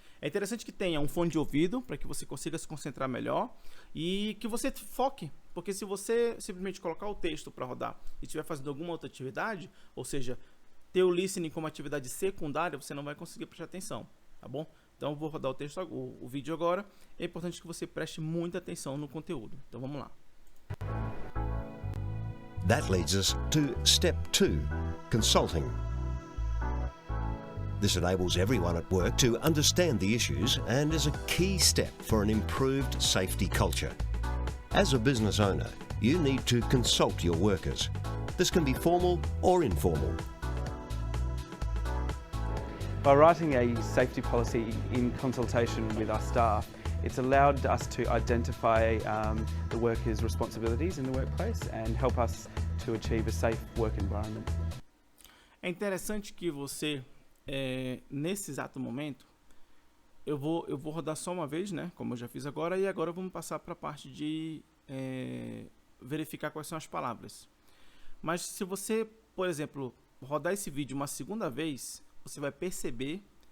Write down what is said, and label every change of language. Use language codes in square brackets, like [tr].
[pt] É interessante que tenha um fone de ouvido para que você consiga se concentrar melhor e que você foque, porque se você simplesmente colocar o texto para rodar e estiver fazendo alguma outra atividade, ou seja, ter o listening como atividade secundária, você não vai conseguir prestar atenção, tá bom? Então eu vou rodar o vídeo agora. É importante que você preste muita atenção no conteúdo. Então vamos lá. [en] That leads us to step 2, consulting. This enables everyone at work to understand the issues and is a key step for an improved safety culture. As a business owner, you need to consult your workers. This can be formal or informal. By writing a safety policy in consultation with our staff, it's allowed us to identify the workers' responsibilities in the workplace and help us to achieve a safe work environment. [pt] É interessante que você, nesse exato momento, eu vou rodar só uma vez, né, como eu já fiz agora, e agora vamos passar para a parte de verificar quais são as palavras. Mas se você, por exemplo, rodar esse vídeo uma segunda vez, você vai perceber